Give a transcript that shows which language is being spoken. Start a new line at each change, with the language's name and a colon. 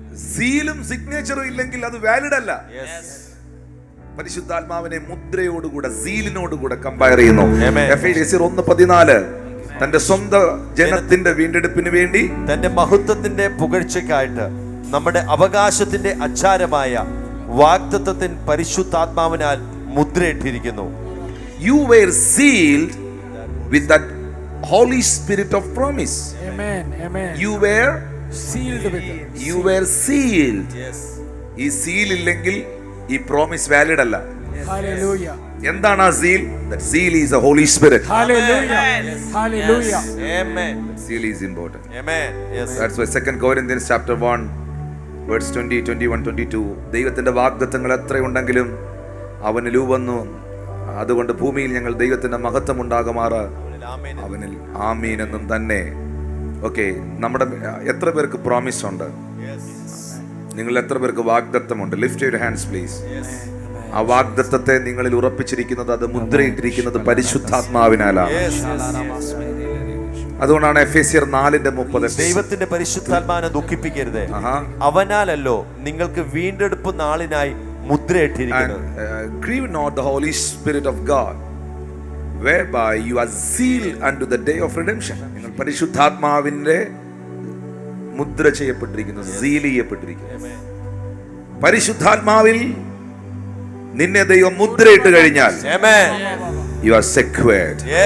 Malayalam: സീലും സിഗ്നേച്ചറും ഇല്ലെങ്കിൽ അത് വാലിഡ് അല്ല. പരിശുദ്ധാത്മാവിനെ മുദ്രയോടുകൂടെ, സീലിനോടുകൂടെ കമ്പയർ ചെയ്യുന്നു. എഫേസ്യർ 1:14 തന്റെ സ്വന്തം ജനത്തിന്റെ വീണ്ടെടുപ്പിന് വേണ്ടി, തന്റെ മഹത്വത്തിന്റെ പുകഴ്ചയ്ക്കായിട്ട് നമ്മുടെ അവകാശത്തിന്റെ അച്ചാരമായ വാഗ്ദത്തത്തിൻ പരിശുദ്ധാത്മാവിനാൽ മുദ്രയിട്ടിരിക്കുന്നു.
English: You were sealed with that Holy Spirit of promise. Amen. Amen. You were Sealed with it. You were sealed.
Malayalam: ഈ സീൽ ഇല്ലെങ്കിൽ ഈ പ്രോമിസ് വാലിഡ് അല്ല.
English: Hallelujah.
Malayalam: എന്താണ് ആ seal?
English: That seal is the Holy Spirit. Hallelujah. Hallelujah. Amen. That seal is important. Amen. Yes. That's why 2 Corinthians chapter 1 verse 20, 21, 22
Malayalam: ദൈവത്തിന്റെ വാഗ്ദത്തങ്ങൾ എത്രയുണ്ടെങ്കിലും അവനിൽ വന്നു, അതുകൊണ്ട് ഭൂമിയിൽ ഞങ്ങൾ ദൈവത്തിന്റെ മഹത്വം ഉണ്ടാകുമാറ് അവനിൽ ആമീൻ എന്നും തന്നെ. ഓക്കെ, നമ്മുടെ എത്ര പേർക്ക് പ്രോമിസ് ഉണ്ട്? നിങ്ങൾ എത്ര പേർക്ക് വാഗ്ദത്തമുണ്ട്?
English: Lift your hands please.
Malayalam: ആ വാഗ്ദത്തത്തെ നിങ്ങളിൽ ഉറപ്പിച്ചിരിക്കുന്നത്, അത് മുദ്രയിട്ടിരിക്കുന്നത് പരിശുദ്ധാത്മാവിനാലാണ്. അതുകൊണ്ടാണ് എഫേസ്യർ 4:30 ദൈവത്തിന്റെ പരിശുദ്ധാത്മാവിനെ ദുഃഖിപ്പിക്കരുത്, അവനാലല്ലോ നിങ്ങൾക്ക് വീണ്ടെടുപ്പ് നാളിനായി മുദ്രയിട്ടിരിക്കുന്നത്.
English: Grieve not the Holy Spirit of God, whereby you are sealed unto the day of redemption.
Malayalam: നിങ്ങൾ പരിശുദ്ധാത്മാവിന്റെ മുദ്ര ചെയ്യപ്പെട്ടിരിക്കുന്നു, സീൽ ചെയ്യപ്പെട്ടിരിക്കുന്നു. പരിശുദ്ധാത്മാവിൽ നിന്നെ ദൈവം മുദ്രയിട്ട് കഴിഞ്ഞാൽ
English: you are secured.